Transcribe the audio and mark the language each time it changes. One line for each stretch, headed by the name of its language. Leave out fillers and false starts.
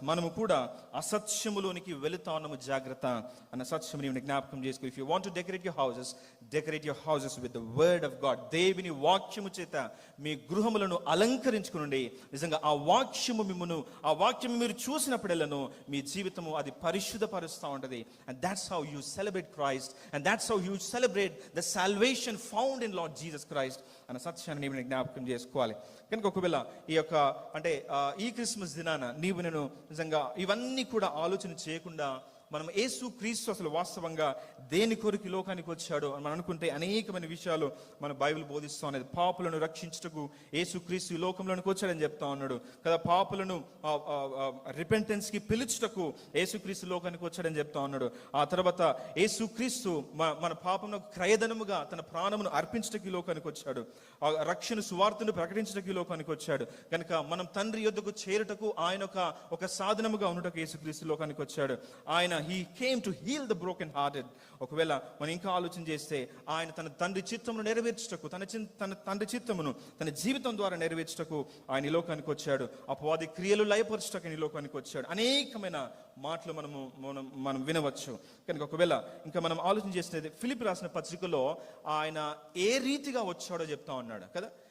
Telugu: మనము కూడా అసత్యములోనికి వెళుతా ఉన్నాము, జాగ్రత్త అన్న సత్యము నీవు జ్ఞాపకం చేసుకో.
English: If you want to decorate your houses with the word of God.
Telugu: దేవుని వాక్యము చేత మీ గృహములను అలంకరించుకునండి. నిజంగా ఆ వాక్యము మీరు చూసినప్పుడెల్లను మీ జీవితము అది పరిశుద్ధపరుస్తూ ఉంటది.
English: And that's how you celebrate Christ, and that's how you celebrate the salvation found in Lord Jesus Christ
Telugu: అన్న సత్యాన్ని నీవు జ్ఞాపకం చేసుకోవాలి. కనుక ఒకవేళ ఈ యొక్క అంటే ఈ క్రిస్మస్ దినాన నీవు నేను నిజంగా ఇవన్నీ కూడా ఆలోచన చేయకుండా మనం యేసుక్రీస్తు అసలు వాస్తవంగా దేని కొరకు లోకానికి వచ్చాడో మనం అనుకుంటే అనేకమైన విషయాలు మన బైబిల్ బోధిస్తూ ఉన్నది. పాపులను రక్షించుటకు యేసుక్రీస్తు ఈ లోకంలోనికి వచ్చాడని చెప్తా ఉన్నాడు కదా. పాపులను రిపెంటెన్స్కి పిలుచుటకు యేసుక్రీస్తు లోకానికి వచ్చాడని చెప్తా ఉన్నాడు. ఆ తర్వాత యేసుక్రీస్తు మన పాపమును క్రయధనముగా తన ప్రాణమును అర్పించటకు ఈ లోకానికి వచ్చాడు. రక్షణ సువార్తను ప్రకటించటకు ఈ లోకానికి వచ్చాడు. కనుక మనం తండ్రి యొద్దకు చేరుటకు ఆయన ఒక సాధనముగా ఉండటకు యేసుక్రీస్తు లోకానికి వచ్చాడు.
English: ఆయన he came to heal the broken hearted.
Telugu: ఒకవేళ మనం ఇంకా ఆలోచన చేస్తే ఆయన తన తండ్రి చిత్తమును నెరవేర్చుటకు తన తండ్రి చిత్తమును తన జీవితం ద్వారా నెరవేర్చుటకు ఆయన ఈ లోకానికి వచ్చాడు. అపవాది క్రియలు లయపరచుటకు ఈ లోకానికి వచ్చాడు. అనేకమైన మాటలు మనం వినవచ్చు. కనుక ఒకవేళ ఇంకా మనం ఆలోచన చేస్తే ఫిలిప్పీ రాసిన పత్రికలో ఆయన ఏ రీతిగా వచ్చాడో చెప్తా ఉన్నాడు కదా.